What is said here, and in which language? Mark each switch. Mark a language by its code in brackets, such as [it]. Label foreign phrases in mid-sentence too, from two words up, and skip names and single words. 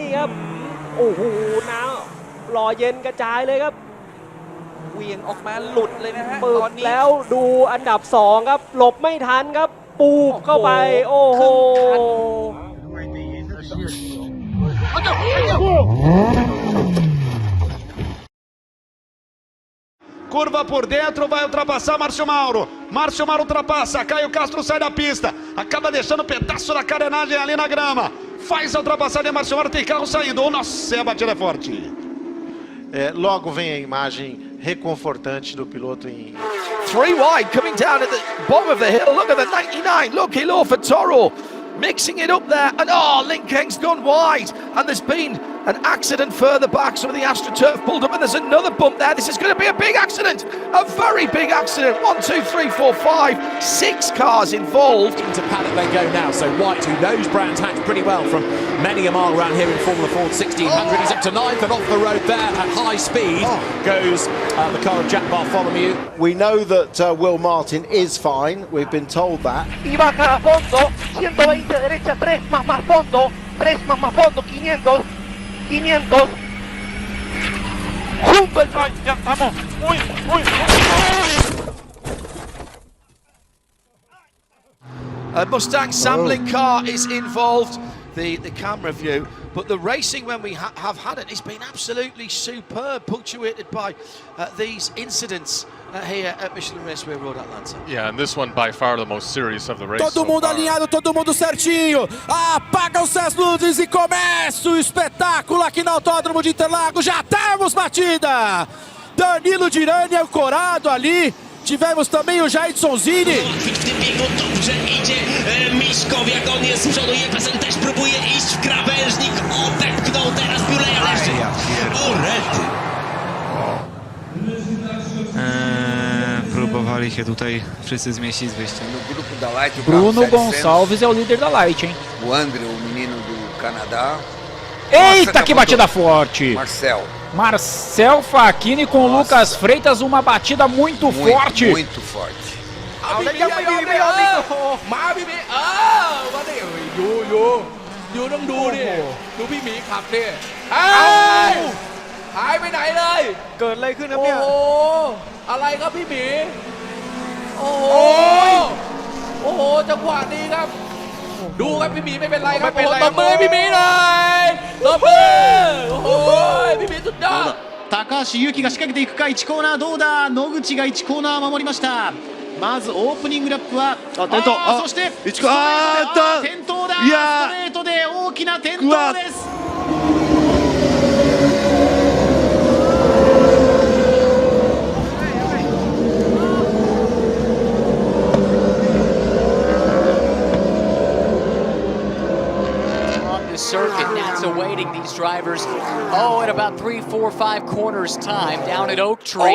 [th] ครับโอ้โหน้ำหล่อเย็นกระจายเลยครับเวียงออกมาหลุดเลยนะฮะตอนนี้แล้วดูอันดับ2ครับหลบไม่ทันครับปูเข้าไปโอ้โห [pt] Curva por dentro, vai ultrapassar Márcio Mauro. Márcio Mauro ultrapassa, Caio Castro sai da pista. Acaba deixando um pedaço da carenagem ali na grama. Faz a ultrapassagem, Márcio Mauro tem carro saindo. Oh, nossa, a batida é forte. Logo vem a imagem reconfortante do piloto em... [en] 3 wide, coming down at the bottom of the hill. Look at the 99. Look, hello for Toro. Mixing it up there. And oh, Linkeng's gone wide. And there's been an accident further back. Some of the AstroTurf pulled up, and there's another bump there. This is going to be a big accident. A very big accident. 1, 2, 3, 4, 5, 6 cars involved. Into paddock they go now. So White, who knows Brands Hatch pretty well from many a mile around here in Formula Ford 1600. He's up to 9th and off the road there at high speed goes the car of Jack Bartholomew. We know that Will Martin is fine. We've been told that. [es] Y baja a fondo, 120 derecha, 3 más fondo, 3 más fondo, 500. 500. Super, ya estamos. Uy. [en] A Mustang sampling car is involved. The camera view, but the racing when we have had it has been absolutely superb, punctuated by these incidents here at Michelin Raceway Road Atlanta. Yeah, and this one by far the most serious of the race. [pt] Todo mundo alinhado, todo mundo certinho. Apagam-se as luzes e começa o espetáculo aqui no Autódromo de Interlagos. Já temos batida. Danilo Dirani ancorado ali. Tivemos também o Jaidson Zini. [pl] Dobrze idzie Miszkow, jak on jest z przodu, Jefferson też próbuje iść w krawężnik, odepchnął teraz Buleja leży. O rety. Próbowali się tutaj wszyscy zmieścić z wyjściem. [pt] Bruno Gonçalves é o líder da Light, hein? O André, o menino do Canadá. Eita, que batida forte! Marcel Facchini com o Lucas Freitas, uma batida muito forte. Muito forte. [th] อยู่ต้องดูดิดูพี่หมีขับดิหายไปไหนเลยเกิดอะไรขึ้นครับเนี่ยโอ้โหอะไรครับพี่หมีโอ้โหจังหวะนี้ครับดูครับพี่หมีไม่เป็นไรครับตบมือพี่หมีเลยตบมือโอ้โหพี่หมีสุดยอด [ja] 高橋優輝が仕掛けていくか1コーナーどうだ野口が1コーナー守りましたまずオープニングラップは転倒そして転倒だストレートで大きな転倒です [en] circuit. That's awaiting these drivers. Oh, in about 3, 4, 5 corners time down at Oak Tree.